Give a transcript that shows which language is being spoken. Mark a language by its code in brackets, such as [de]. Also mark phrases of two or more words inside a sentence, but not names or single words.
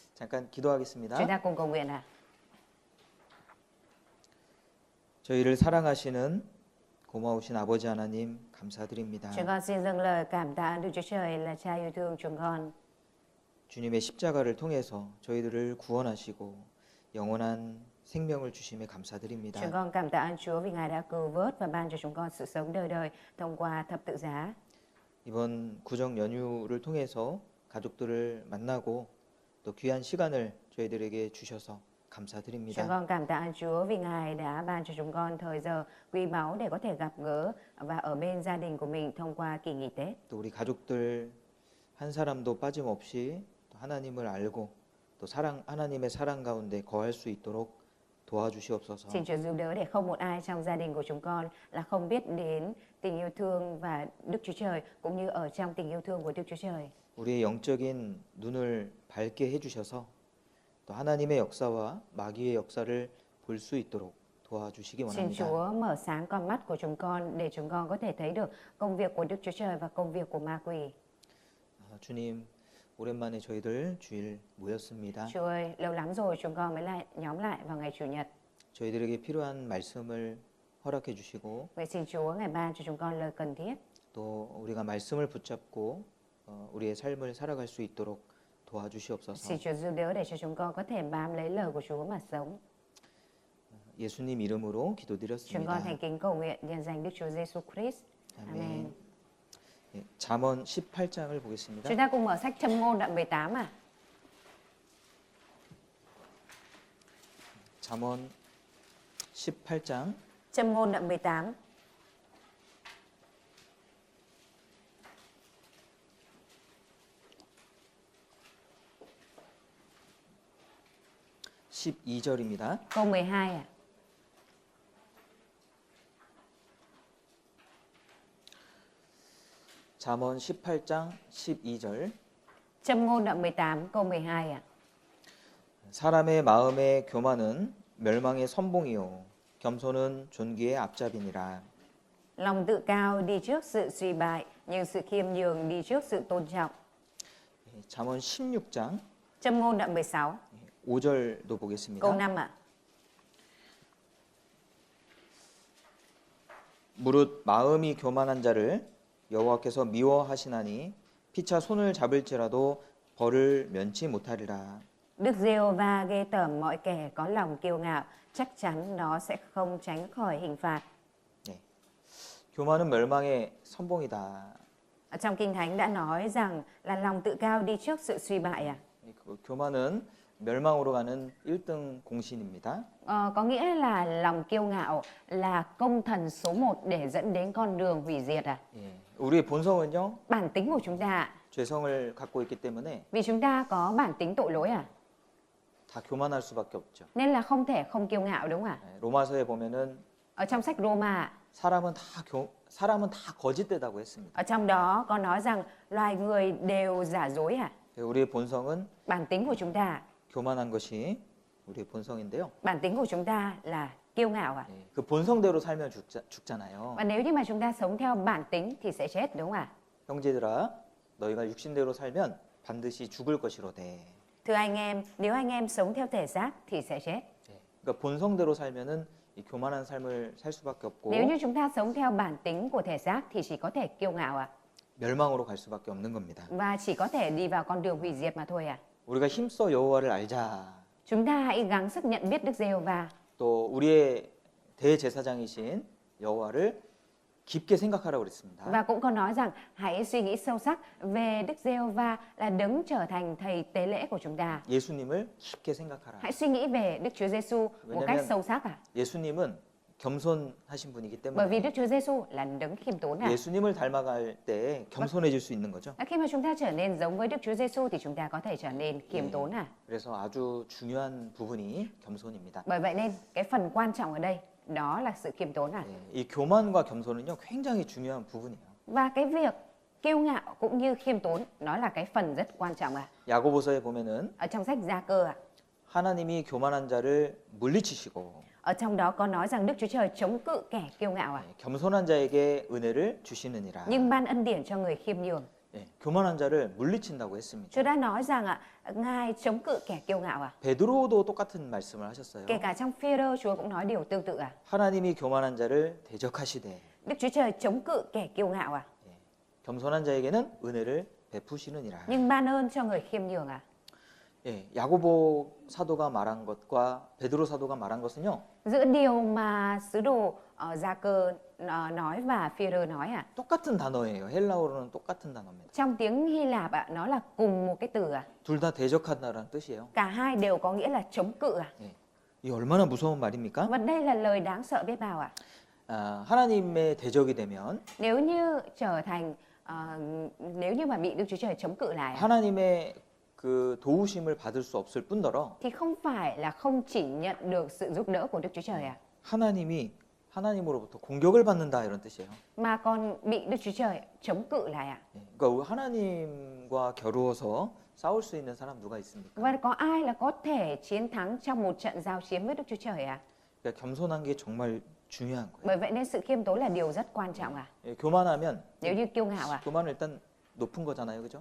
[ko] 잠깐 기도하겠습니다. [vi] Chúng ta cùng cầu nguyện ạ. [ko] 저희를 사랑하시는 고마우신 아버지 하나님 감사드립니다. [vi] Chúng con xin dâng lời cảm tạ Đức Chúa Trời là Cha yêu thương chúng con. [ko] 주님의 십자가를 통해서 저희들을 구원하시고 영원한 생명을 주심에 감사드립니다. [vi] Chúng con cảm tạ ơn Chúa vì Ngài đã cứu vớt và ban cho chúng con sự sống đời đời thông qua thập tự giá. [ko] 이번 구정 연휴를 통해서 가족들을 만나고 또 귀한 시간을 저희들에게 주셔서 감사드립니다. [vi] Chúng con cảm tạ ơn Chúa vì Ngài đã ban cho chúng con thời giờ quý báu để có thể gặp gỡ và ở bên gia đình của mình thông qua kỳ nghỉ Tết. [ko] 또 우리 가족들 한 사람도 빠짐없이 또 하나님을 알고 또 하나님의 사랑 가운데 거할 수 있도록 도와주시옵소서. [vi] Xin Chúa giúp đỡ để không một ai trong gia đình của chúng con là không biết đến tình yêu thương và Đức Chúa Trời cũng như ở trong tình yêu thương của Đức Chúa Trời. [ko] 우리의 영적인 눈을 밝게 해주셔서 또 하나님의 역사와 마귀의 역사를 볼 수 있도록 도와주시기 [vi] Xin [ko] 원합니다. [vi] Chúa mở sáng con mắt của chúng con để chúng con có thể thấy được công việc của Đức Chúa Trời và công việc của ma quỷ. [ko] 주님, 오랜만에 저희들 주일 모였습니다. [vi] Chúa ơi, lâu lắm rồi chúng con mới lại nhóm lại vào ngày Chủ nhật. [ko] 저희들에게 필요한 말씀을 허락해 주시고 [vi] Vậy xin Chúa Ngài ban cho chúng con lời cần thiết. [ko] 또 우리가 말씀을 붙잡고 우리의 삶을 살아갈 수 있도록 도와주시옵소서. [vi] Xin Chúa giúp đỡ để cho chúng con có thể bám lấy lời của Chúa mà sống. [ko] 예수님 이름으로 [vi] Chúng con [ko] 기도드렸습니다. [vi] thành kính cầu nguyện nhân danh Đức Chúa Giêsu Christ. Amen. [ko] 예, 잠언 18장을 보겠습니다. [vi] Chúng ta cùng mở sách Châm ngôn đoạn 18 ạ. [ko] 잠언 18장 [vi] Châm ngôn đoạn 18. [ko] (12절입니다) [vi] Câu 12 ạ. [ko] 잠언 18장 12절 [vi] Châm ngôn đoạn 18 câu 12 ạ. [ko] 사람의 마음의 교만은 멸망의 선봉이요 겸손은 존귀의 앞잡이니라. [vi] Lòng tự cao đi trước sự suy bại, nhưng sự khiêm nhường đi trước sự tôn trọng. [ko] 잠언 16장 [vi] Châm ngôn đoạn 16 [ko] 5절도 보겠습니다. [vi] câu 5 ạ. [ko] 무릇 마음이 교만한 자를 여호와께서 미워하시나니 피차 손을 잡을지라도 벌을 면치 못하리라. [vi] Đức Giê-hô-va ghê tởm mọi kẻ có lòng kiêu ngạo, chắc chắn nó sẽ không tránh khỏi hình phạt. [ko] 네. 교만은 멸망의 선봉이다. [vi] Ở trong Kinh Thánh đã nói rằng là lòng tự cao đi trước sự suy bại à? [ko] 교만은 멸망으로 가는 1등 공신입니다. [vi] Có nghĩa là lòng kiêu ngạo là công thần số 1 để dẫn đến con đường hủy diệt à? [ko] 예. 우리의 본성은요, [vi] Bản tính của chúng ta, [ko] 죄성을 갖고 있기 때문에 [vi] vì chúng ta có bản tính tội lỗi à? [ko] 다 교만할 수밖에 없죠. [vi] Nên là không thể không kiêu ngạo đúng không ạ? [ko] 예. 로마서에 보면은 [vi] Ở trong sách Roma, [ko] 사람은 다 거짓되다고 했습니다. [vi] ở trong đó có nói rằng loài người đều giả dối à? [ko] 우리의 본성은 [vi] Bản tính của chúng ta, [ko] 교만한 것이 우리의 본성인데요. [vi] bản tính của chúng ta là kiêu ngạo à? [ko] 예. 그 본성대로 살면 죽잖아요. [vi] Và nếu như mà chúng ta sống theo bản tính thì sẽ chết đúng không ạ? [ko] 형제들아, 너희가 육신대로 살면 반드시 죽을 것이로되. [vi] Thưa anh em, nếu anh em sống theo thể xác thì sẽ chết. [ko] 예. 그러니까 본성대로 살면은 이 교만한 삶을 살 수밖에 없고 [vi] Nếu như chúng ta sống theo bản tính của thể xác thì chỉ có thể kiêu ngạo ạ. [ko] 멸망으로 갈 수밖에 없는 겁니다. [vi] Và chỉ có thể đi vào con đường hủy diệt mà thôi ạ. [ko] 우리가 힘써 여호와를 알자. [vi] Chúng ta hãy gắng sức nhận biết Đức Giê-hô-va. [ko] 또 우리의 대제사장이신 여호와를 깊게 생각하라고 그랬습니다. [vi] Và cũng có nói rằng hãy suy nghĩ sâu sắc về Đức Giê-hô-va là đấng trở thành thầy tế lễ của chúng ta. [ko] 예수님을 깊게 생각하라. [vi] Hãy suy nghĩ về Đức Chúa Giêsu một cách sâu sắc ạ. [ko] 예수님은 겸손하신 분이기 [vi] Bởi vì [ko] 때문에 [vi] Đức Chúa Giêsu là đấng khiêm tốn ạ. [ko] 예수님을 닮아갈 때 겸손해질 수 있는 거죠. [vi] Khi mà chúng ta trở nên giống với Đức Chúa Giêsu thì chúng ta có thể trở nên khiêm tốn ạ. [ko] 그래서 아주 중요한 부분이 겸손입니다. [vi] Bởi vậy nên cái phần quan trọng ở đây đó là sự khiêm tốn ạ. [ko] 이 교만과 겸손은요 굉장히 중요한 부분이에요. [vi] Và cái việc kiêu ngạo cũng như khiêm tốn nó là cái phần rất quan trọng ạ. [ko] 야고보서에 보면은 [vi] Ở trong sách Gia Cơ ạ. [ko] 하나님이 교만한 자를 물리치시고 [vi] Ở trong đó có nói rằng Đức Chúa Trời chống cự kẻ kiêu ngạo ạ. [ko] 겸손한 자에게 은혜를 주시느니라. [vi] Nhưng ban ân điển cho người khiêm nhường. [ko] 예, 교만한 자를 물리친다고 했습니다. [vi] Chúa đã nói rằng Ngài chống cự kẻ kiêu ngạo [ko] 베드로도 똑같은 말씀을 하셨어요. [vi] Kể cả trong Phêrô Chúa cũng nói điều tương tự [ko] 하나님이 교만한 자를 대적하시되 [vi] Đức Chúa Trời chống cự kẻ kiêu ngạo [ko] 예, 겸손한 자에게는 은혜를 베푸시느니라. [vi] nhưng ban ơn cho người khiêm nhường [ko] 예, 야고보 사도가 말한 것과 베드로 사도가 말한 것은요. [vi] Giữa điều mà sứ đồ Gia Cơ nói và Phêrô nói [ko] 똑같은 단어예요. 헬라어로는 똑같은 단어입니다. [vi] trong tiếng Hy Lạp nó là cùng một cái từ [ko] 둘 다 대적한다라는 뜻이에요. [vi] Cả hai đều có nghĩa là chống cự [ko] 예, 이 얼마나 무서운 말입니까? [vi] Và đây là lời đáng sợ biết bao [ko] 하나님의 대적이 되면 [vi] Nếu như trở thành nếu như mà bị Đức Chúa Trời chống cự lại [ko] 하나님의 그 도우심을 받을 수 없을 뿐더러 [vi] thì không phải là không chỉ nhận được sự giúp đỡ của Đức Chúa Trời [ko] 하나님으로부터 공격을 받는다 이런 뜻이에요. [vi] mà còn bị Đức Chúa Trời chống cự lại [ko] 예, 그러니까 하나님과 겨루어서 싸울 수 있는 사람 누가 있습니까? [vi] Và có ai là có thể chiến thắng trong một trận giao chiến với Đức Chúa Trời [ko] 그러니까 겸손한 게 정말 중요한 거예요. [vi] Bởi vậy nên sự khiêm tốn là điều rất quan trọng [ko] 예, 교만하면 [vi] Nếu như kiêu ngạo [ko] 교만은 일단 높은 거잖아요, 그죠?